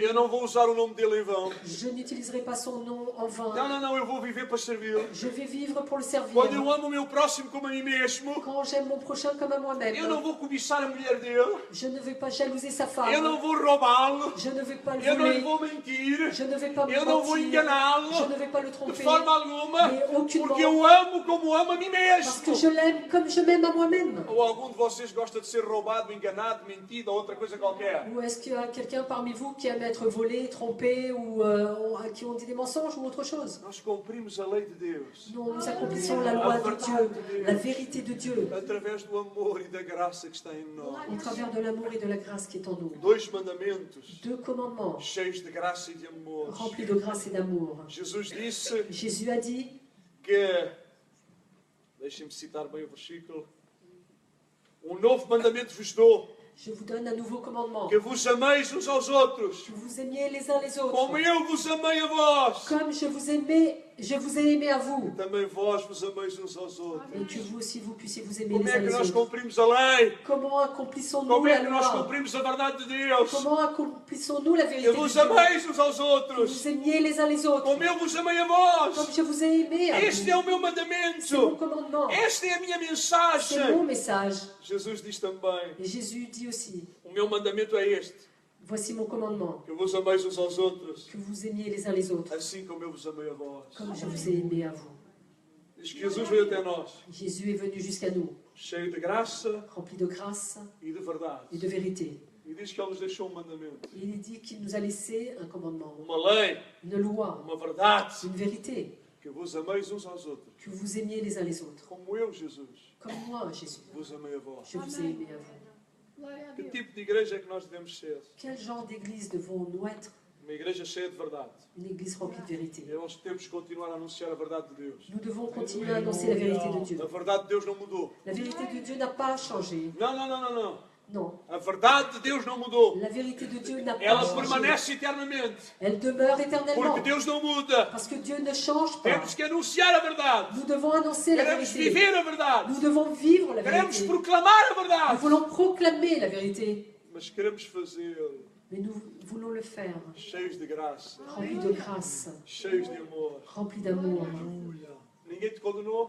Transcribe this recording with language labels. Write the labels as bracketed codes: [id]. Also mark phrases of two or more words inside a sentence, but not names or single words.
[pt] Eu não vou usar o nome dele em vão. [fr] Je n'utiliserai pas son nom en vain. [pt] Não, eu vou viver para servir. [fr] Je vais vivre pour le servir. [pt] Quando eu amo o meu próximo como a mim mesmo, [fr] Quand j'aime mon prochain comme à moi-même, [pt] eu não vou cobiçar a mulher dele, [fr] je ne vais pas jalouser sa [pt] eu [fr] femme. [pt] não vou roubá-lo, [fr] Je ne vais pas le [pt] eu não lhe [fr] voler. [pt] vou mentir, [fr] Je ne vais pas me [pt] eu não vou [fr] mentir. [pt] enganá-lo [fr] Je ne vais pas le [pt] de [fr] tromper. [pt] forma alguma, [fr] Mais aucunement. [pt] porque eu amo como amo a mim [fr] Parce que [pt] mesmo. [fr] je l'aime comme je m'aime à moi-même. [pt] Ou algum de vocês gosta de ser roubado, enganado, mentido ou outra coisa qualquer? [fr] Ou est-ce qu'il y a quelqu'un parmi vous qui aime être volé, trompé, ou qui ont dit des mensonges ou autre chose? [pt] Nós cumprimos a lei de Deus [fr] Nous accomplissons la loi de Dieu, la vérité de Dieu, [pt] através do amor e da graça que está em nós. [fr] au travers de l'amour et de la grâce qui est en nous. [pt] Dois mandamentos [fr] Deux commandements [pt] cheios de graça e de amor. [fr] remplis de grâce et d'amour. [pt] Jesus disse [fr] Jésus a dit, [pt] que, deixem-me citar bem o versículo, novo mandamento vos dou, [fr] je vous donne un nouveau commandement, [pt] que vos ameis uns aos outros, [fr] que vous aimiez les uns les [pt] como [fr] autres, [pt] eu vos amei a vós. [fr] comme je vous ai aimé à vous, [pt] Também vós vos ameis uns aos outros. [fr] et que vous aussi vous puissiez vous aimer [pt] Como [fr] les [pt] é [fr] uns [pt] que [fr] les [pt] nós [fr] autres. [pt] cumprimos a lei? [fr] Comment accomplissons-nous [pt] Como é [fr] la [pt] que nós [fr] loi? [pt] cumprimos a verdade de Deus? [fr] Comment accomplissons-nous la [pt] Que [fr] vérité de [pt] vos [fr] Dieu? [pt] ameis uns aos [fr] Que [pt] outros, [fr] vous aimiez les uns les autres, [pt] como eu vos amei a [fr] comme [pt] vós. [fr] je vous ai aimé à [pt] Este é [fr] vous. [pt] o meu [fr] C'est mon [pt] mandamento. [fr] commandement, [pt] Esta é a minha [fr] c'est mon [pt] mensagem. [fr] message. [pt] Jesus diz também, [fr] Et Jésus dit aussi, [pt] o meu mandamento é este, [fr] voici mon commandement, [pt] que vos ameis uns aos outros, [fr] que vous aimiez les uns les autres, [pt] assim como eu vos amei a vós. [fr] comme je vous ai aimé à vous. [pt] Diz que Jesus veio até nós, [fr] Jésus est venu jusqu'à nous, [pt] cheio de graça [fr] rempli de grâce [pt] e de verdade. [fr] et de vérité. [pt] E diz que Ele nos deixou um mandamento, [fr] Il dit qu'il nous a laissé un commandement, [pt] uma lei, [fr] une loi, [pt] uma verdade, [fr] une vérité, [pt] que que vos ameis uns aos outros, [fr] que vous aimiez les uns les autres. [pt] como eu, Jesus, [fr] Comme moi, Jésus, [pt] vos amei a vós. [fr] je vous ai aimé à vous. [pt] Glória a Que Deus. tipo de igreja é que nós devemos ser? [fr] Quel genre d'église devons-nous être? [pt] Uma igreja cheia de verdade. [fr] Une église remplie de vérité. [pt] E nós temos que continuar a anunciar a verdade de Deus. [fr] Nous devons continuer à annoncer la vérité de Dieu. [pt] A verdade de Deus não mudou. [fr] La vérité de Dieu n'a pas changé. [pt] Não, não, não, não, não. [fr] Non, [pt] A verdade de Deus não mudou. [fr] la vérité de Dieu n'a pas [pt] Ela [fr] changé. [pt] permanece eternamente. [fr] Elle demeure éternellement. [pt] Porque Deus não muda. [fr] Parce que Dieu ne change pas. [pt] Temos que anunciar a verdade. [fr] Nous devons annoncer la [pt] Queremos [fr] vérité. [pt] viver a verdade. [fr] Nous devons vivre la [pt] Queremos [fr] vérité. [pt] proclamar a [fr] Nous [pt] verdade. [fr] voulons proclamer la vérité. [pt] Mas queremos fazê-lo [fr] Mais nous voulons le faire [pt] cheios de graça, [fr] remplis de grâce, [pt] cheios de amor. [fr] remplis d'amour. [pt] Ninguém te condenou.